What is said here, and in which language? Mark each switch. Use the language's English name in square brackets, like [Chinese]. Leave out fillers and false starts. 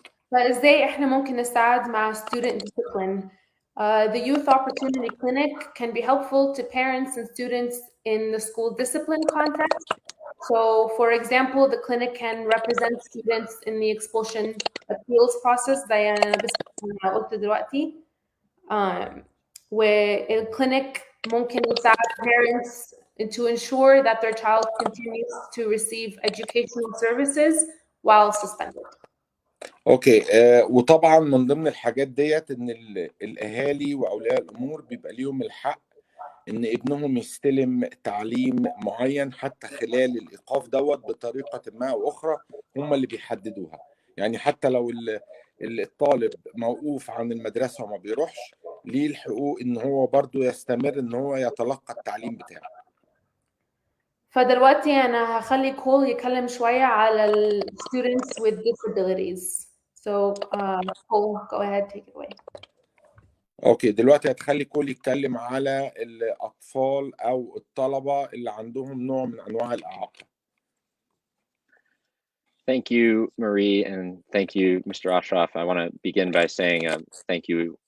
[Arabic] فازاي احنا ممكن نساعد مع student discipline? [English] The Youth Opportunity Clinic can be helpful to parents and students in the school discipline context. So, for example, the clinic can represent students in the expulsion appeals process [Arabic] زي أنا قلت دلوقتي. والclinic ممكن يساعد [English] parents to ensure that their child continues to receive educational services while suspended. [Arabic] اوكي، وطبعا من ضمن الحاجات ديت ان الاهالي واولياء الامور بيبقى ليهم الحق ان ابنهم يستلم تعليم معين حتى خلال الايقاف دوت بطريقه ما او اخرى هم اللي بيحددوها. يعني حتى لو الطالب موقوف عن المدرسه وما بيروحش، ليه الحقوق ان هو برضو يستمر ان هو يتلقى التعليم بتاعه. فدلوقتي انا هخلي كول يتكلم شويه على ال students with disabilities. [English] So Cole, go ahead, take it away. [Arabic] اوكي، دلوقتي هتخلي كول يتكلم على الاطفال او الطلبه اللي عندهم نوع من انواع الاعاقه. [English] Thank you, Marie, and thank you, Mr. Ashraf. I want to begin by saying thank you